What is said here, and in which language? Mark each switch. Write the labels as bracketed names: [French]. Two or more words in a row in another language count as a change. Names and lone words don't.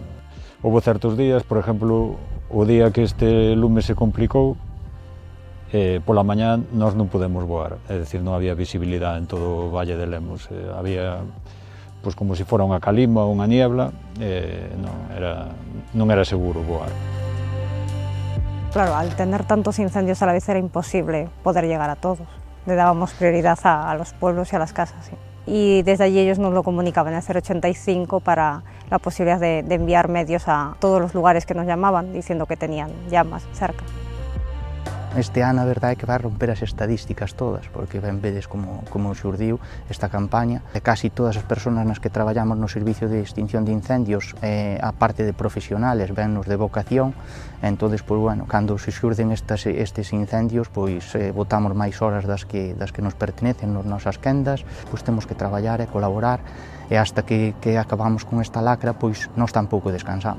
[Galician] Houve certos días, por exemplo, o día que este lume se complicou, pola mañá nós non podemos voar, é dicir, non había visibilidade en todo o Valle de Lemos, había pois, como se fora unha calima ou unha niebla, non era seguro voar. [Spanish] Claro, al tener tantos incendios a la vez era imposible poder llegar a todos. Le dábamos prioridad a los pueblos y a las casas. ¿Sí? Y desde allí ellos nos lo comunicaban, el 085, para la posibilidad de enviar medios a todos los lugares que nos llamaban, diciendo que tenían llamas cerca. [Galician] Este ano a verdade é que vai romper as estadísticas todas, porque ben vedes como xurdiu esta campaña. Casi todas as persoas nas que traballamos no servicio de extinción de incendios, a parte de profesionales, vennos de vocación, entonces, pois, bueno, cando se xurden estes incendios, pois botamos máis horas das que nos pertenecen nas nosas quendas, pois temos que traballar e colaborar, e hasta que acabamos con esta lacra, pois nós tampouco descansamos.